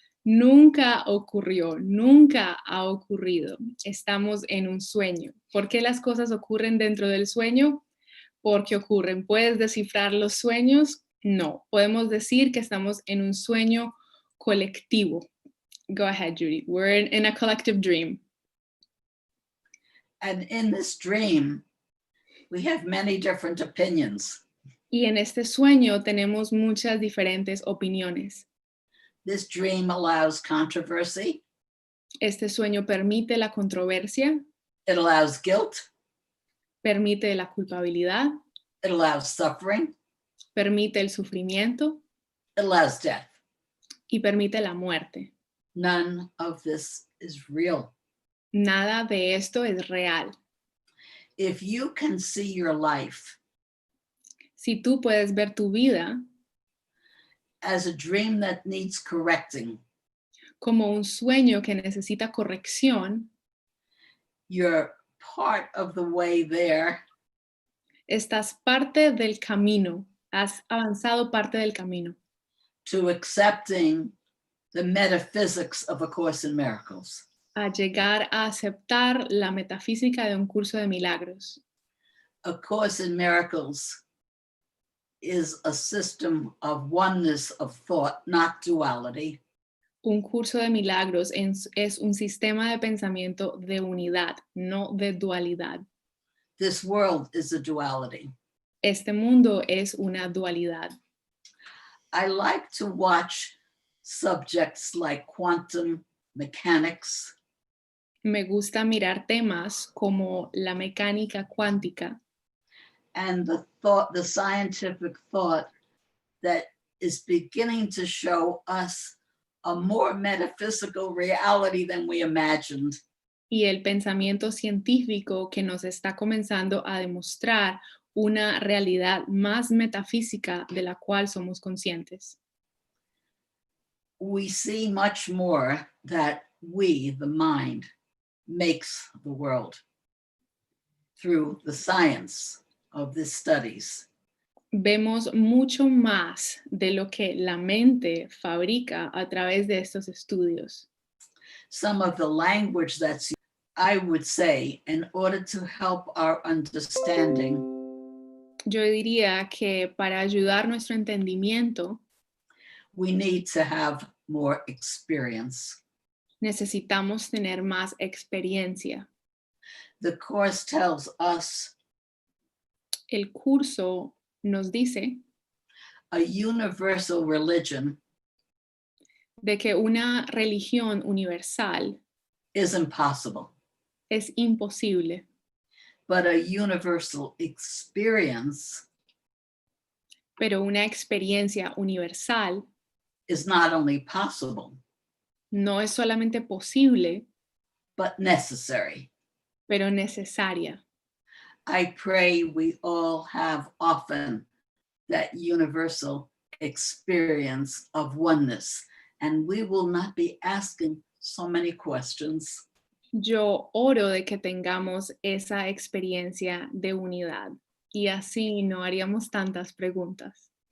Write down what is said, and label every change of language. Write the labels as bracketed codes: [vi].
[es] Nunca ocurrió, nunca ha ocurrido. Estamos en un sueño. ¿Por qué las cosas ocurren dentro del sueño? Porque ocurren. ¿Puedes descifrar los sueños? No. Podemos decir que estamos en un sueño colectivo. [en] Go ahead, Judy. We're in a collective dream. And in this dream, we have many different opinions. [es] Y en este sueño tenemos muchas diferentes opiniones. [en] This dream allows controversy. [es] Este sueño permite la controversia, [en] It allows guilt. [es] permite la culpabilidad, [en] It allows suffering. [es] permite el sufrimiento [en] It allows death. [es] y permite la muerte. [en] None of this is real. [es] Nada de esto es real. [en] If you can see your life [es] Si tú puedes ver tu vida [en] as a dream that needs correcting, [es] como un sueño que necesita corrección, [en] you're part of the way there. [es] estás parte del camino, has avanzado parte del camino [en] To accepting the metaphysics of A Course in Miracles. [es] a llegar a aceptar la metafísica de un curso de milagros. [en] A Course in Miracles is a system of oneness of thought, not duality. [es] Un curso de milagros es un sistema de pensamiento de unidad, no de dualidad. [en] This world is a duality. [es] Este mundo es una dualidad. [en] I like to watch subjects like quantum mechanics, [es] Me gusta mirar temas como la mecánica cuántica [en] and the scientific thought that is beginning to show us a more metaphysical reality than we imagined. [es] y el pensamiento científico que nos está comenzando a demostrar una realidad más metafísica de la cual somos conscientes. [en] We see much more that we, the mind, makes the world through the science of these studies. [es] Vemos mucho más de lo que la mente fabrica a través de estos estudios. [en] Some of the language that's, I would say, in order to help our understanding, [es] Yo diría que para ayudar nuestro entendimiento [en] we need to have more experience. [es] necesitamos tener más experiencia. [en] The Course tells us [es] El curso nos dice [en] a universal religion [es] de que una religión universal [en] is impossible, [es] es imposible, [en] but a universal experience [es] pero una experiencia universal [en] is not only possible, [es] no es solamente posible, [en] but necessary. [es] pero necesaria. [en] I pray we all have often that universal experience of oneness, and we will not be asking so many questions. [es] Yo oro de que tengamos esa experiencia de unidad y así no haríamos tantas preguntas.